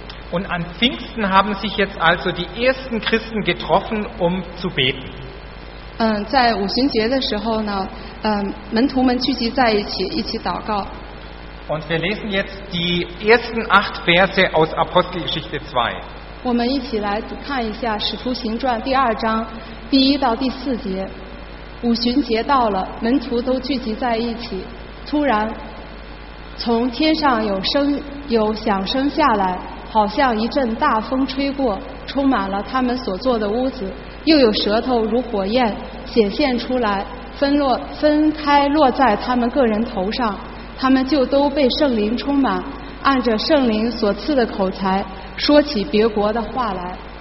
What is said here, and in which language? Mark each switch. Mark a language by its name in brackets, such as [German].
[German] Und an Pfingsten haben sich jetzt also die ersten Christen getroffen, um zu beten. [Chinese] 在五旬节的时候呢，门徒们聚集在一起，一起祷告。 [German] Und wir lesen jetzt die ersten 8 Verse aus Apostelgeschichte 2. [Chinese] 我们一起来看一下《使徒行传》第二章第一到第四节。五旬节到了，门徒都聚集在一起，突然从天上有响声下来。好像一阵大风吹过，充满了他们所坐的屋子，又有舌头如火焰显现出来，分开落在他们个人头上，他们就都被圣灵充满，按着圣灵所赐的口才说起别国的话来。